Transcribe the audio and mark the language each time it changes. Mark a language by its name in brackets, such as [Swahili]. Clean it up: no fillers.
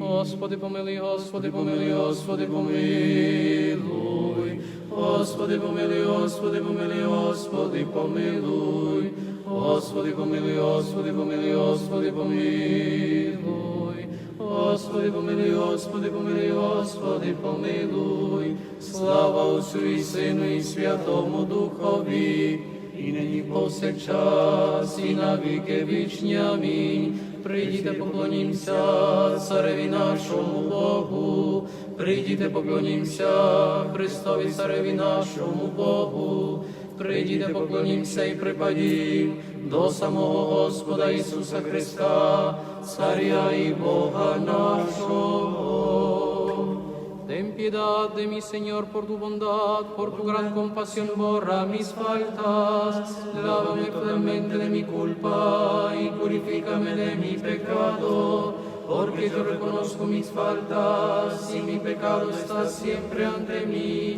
[Ukrainian] Господи, помилуй, Господи, помилуй, Господи, помилуй. Господи, помилуй, Господи, помилуй, Господи, помилуй. Господи, помилуй, Господи, помилуй, Господи, помилуй. Господи, помилуй, Господи, помилуй, Господи, помилуй. Слава Отцю і Сину, і Святому Духові, і нині повсякчас, і на віки вічні. Амінь. Прийдіте, поклонімся цареві нашому Богу. Прийдіте, поклонімся Христові цареві нашому Богу. Прийдіте, поклонімся і припадім до самого Господа Ісуса Христа, Царя і Бога нашого. [Spanish] Ten piedad de mi Señor por tu bondad, por tu gran compasión borra mis faltas. Lávame totalmente de mi culpa y purifícame de mi pecado, porque yo reconozco mis faltas y mi pecado está siempre ante mí.